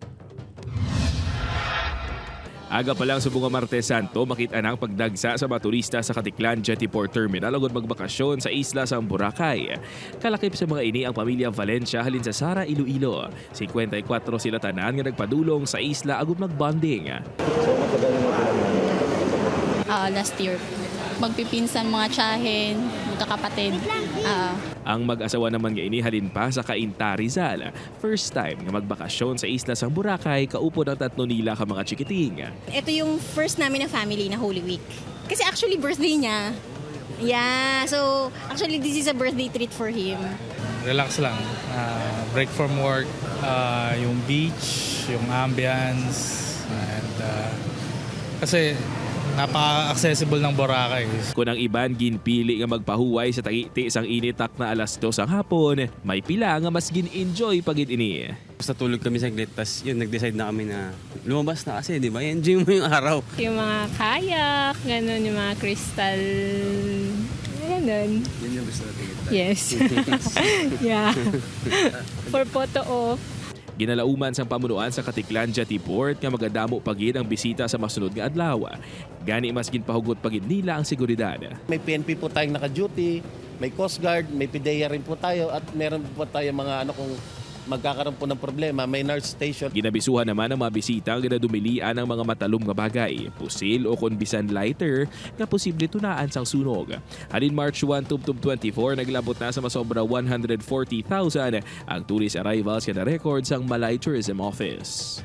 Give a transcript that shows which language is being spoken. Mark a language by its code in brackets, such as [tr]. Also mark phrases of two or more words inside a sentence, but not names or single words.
[hil] Aga pa lang sa bunga Martes Santo, makita na ang pagdagsa sa mga turista sa Katiklan Jetty Port Terminal agad magbakasyon sa isla sa Boracay. Kalakip sa mga ini ang pamilya Valencia halin sa Sara, Iloilo. 54 sila tanan nga nagpadulong sa isla agad magbonding. [en] Last year. [tl] Magpipinsan mga tiyahin, magkakapatid. [hil] Ang mag-asawa naman nga ini halin pa sa Cainta, Rizal. [en] First time [hil] nga magbakasyon sa isla sa Boracay, kaupo ng tatlo nila ka mga chikiting. [tl] Ito yung first namin na family na Holy Week. Kasi actually birthday niya. [en] Yeah, so actually this is a birthday treat for him. [tl] Relax lang. [en] Break from work, [tl] yung beach, yung ambience, and kasi napaka-accessible ng Boracay. [hil] Kung ang iban ginpili nga magpahuway sa tagiti sang initak na alas 2 ang hapon, may pila nga mas gin-enjoy pagid ini. [tl] Basta tulog kami saglit, tas yun, nag-decide na kami na lumabas na kasi, di ba? Enjoy mo yung araw. Yung mga kayak, ganun, yung mga crystal, ganun. Yun yung gusto natin. [en] Yes. Yeah. For photo op. [hil] Ginalauman sang pamunuan sa Katiklan Jetty Port nga magadamo pagid ang bisita sa masunod nga adlaw. Gani mas ginpahugot pagid nila ang seguridad. [tl] May PNP po tayong naka-duty, may Coast Guard, may PIDEA rin po tayo at meron po tayo mga kung magkakaroon po ng problema, may nurse station. [hil] Ginabisuhan naman ang mga bisita nga dumilian ang mga matalom nga bagay, pusil o kon bisan lighter nga posible tunaan sang sunog. Halin March 1 tubtub 24 naglabot na sa masobra 140,000 ang [en] tourist arrivals [hil] nga na-record sang Malay Tourism Office.